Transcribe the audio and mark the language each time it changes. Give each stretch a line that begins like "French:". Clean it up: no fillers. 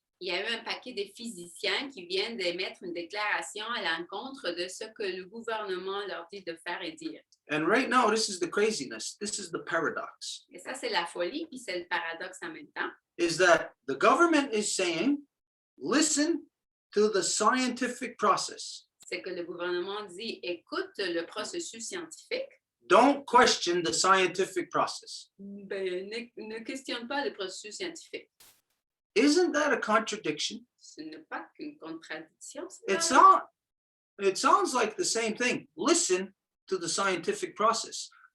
French: il y a eu un paquet de physiciens qui viennent d'émettre une déclaration à l'encontre de ce que le gouvernement leur dit de faire et dire.
English: And right now, this is the craziness. This is the paradox.
French: Et ça, c'est la folie, puis c'est le paradoxe en même temps.
English: Is that the government is saying, listen to the scientific process.
French: C'est que le gouvernement dit, écoute le processus scientifique,
English: Don't question the scientific process.
French: ben, ne questionne pas le processus scientifique.
English: Isn't that a contradiction?
French: Ce n'est pas qu'une contradiction.
English: It sounds like the same thing. Listen to the scientific process.